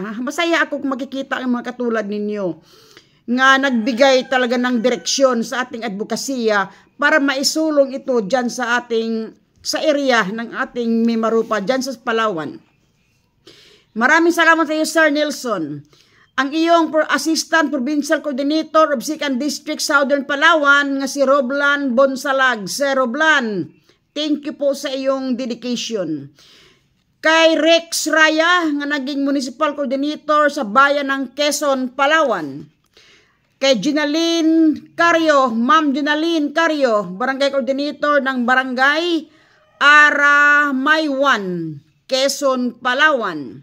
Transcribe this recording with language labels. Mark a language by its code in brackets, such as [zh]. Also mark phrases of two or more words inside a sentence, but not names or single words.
[tl] Masaya ako kung makikita ang mga katulad ninyo nga nagbigay talaga ng direksyon sa ating advokasya para maisulong ito dyan sa area ng ating Mimarupa, dyan sa Palawan. Maraming salamat sa iyo, Sir Nelson. Ang iyong [en] Assistant Provincial Coordinator of 2nd District Southern Palawan [tl] nga si Roblan Bonsalag. Sir Roblan, [en] thank you [tl] po sa iyong dedication. Kay Rex Raya nga naging [en] Municipal Coordinator [tl] sa bayan ng Quezon, Palawan. Kay Ginaline Cario, Ma'am Ginaline Cario, Barangay Coordinator ng Barangay Aramaywan, Quezon, Palawan.